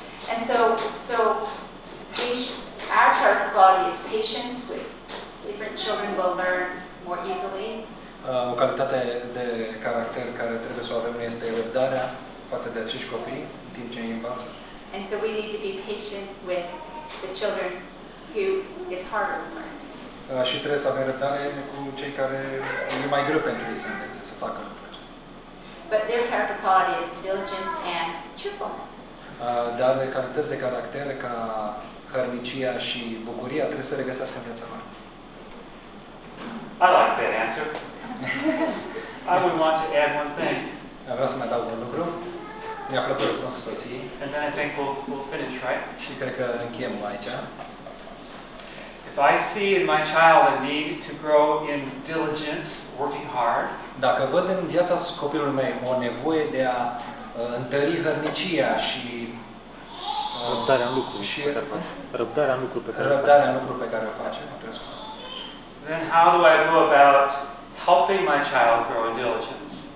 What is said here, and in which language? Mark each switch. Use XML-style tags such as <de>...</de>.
<en>And so our character quality is patience with different children will learn more easily.</en> <ro>O calitate de caracter care trebuie să o avem este răbdarea față de acești copii în timp ce îi învață.</ro> <en>And so we need to be patient with the children who it's harder for.</en> <ro>Și trebuie să avem răbdare cu cei care e mai greu pentru ei să învețe, să facă lucrurile acestea.</ro> <en>But their character quality is diligence and cheerfulness.</en> <ro>Dar de calități de caracter ca hărnicia și bucuria trebuie să regăsească în viața lor.</ro> <en>I like that answer. I would want to add one thing.</en> <ro>Vreau să mai adaug un lucru. Mi-a plăcut răspunsul soției.</ro> <en>And then I think we'll finish, right?</en> <ro>Și cred că încheiem aici.</ro> <en>If I see in my child a need to grow in diligence, working hard.</en> <ro>Dacă văd în viața copilului meu o nevoie de a întări hărnicia și răbdarea în lucru pe care o face.</ro> <en>Then how do I go about helping my child grow in diligence?</en>